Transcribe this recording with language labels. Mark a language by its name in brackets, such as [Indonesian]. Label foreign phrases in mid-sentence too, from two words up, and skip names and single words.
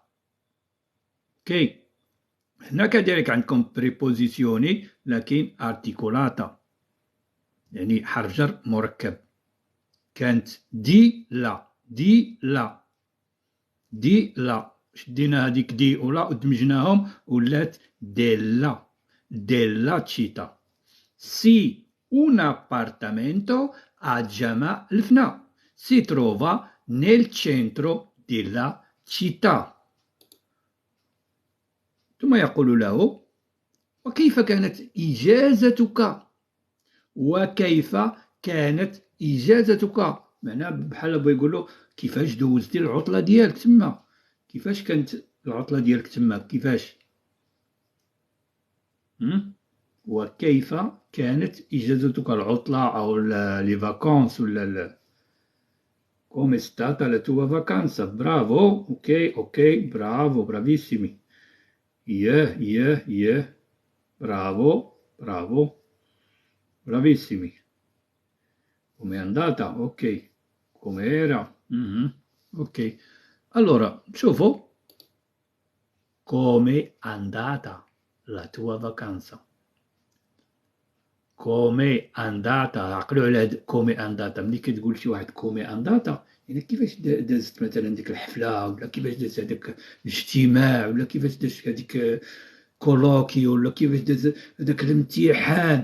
[Arabic] اوكي، هنا كذلك عندكم بريبوزيسيوني لكن ارتيكولاتا، يعني حرف جر مركب. كانت [Italian] di la [Arabic] شدينا هذيك دي ولا ودمجناهم ولات [Italian] della città. سي un appartamento a جامع الفنا si trova nel centro della città. [Arabic] ثم يقول له وكيف كانت إجازتك؟ معناه بحال بغا يقول له كيفاش دوزتي العطلة ديالك تما، كيفاش كانت العطلة ديالك تما، كيفاش. وكيف كانت إجازتك، العطلة أو [French] les vacances [Arabic] ولا [Italian] come è stata la tua vacanza. Bravo, ok, bravo, bravissimi. Yeah, bravo, bravissimi. Come è andata? Ok, come era? Ok, allora شوفوا come è andata la tua vacanza. come andata, [Arabic] عقلوا على هاد [Italian] come andata. [Arabic] ملي كتقول شي واحد [Italian] come andata [Arabic] يعني كيفاش دازت مثلا ديك الحفله، ولا كيفاش داز هذاك الاجتماع، ولا كيفاش داز هذيك كولوكي، ولا كيفاش داز هذاك الامتحان.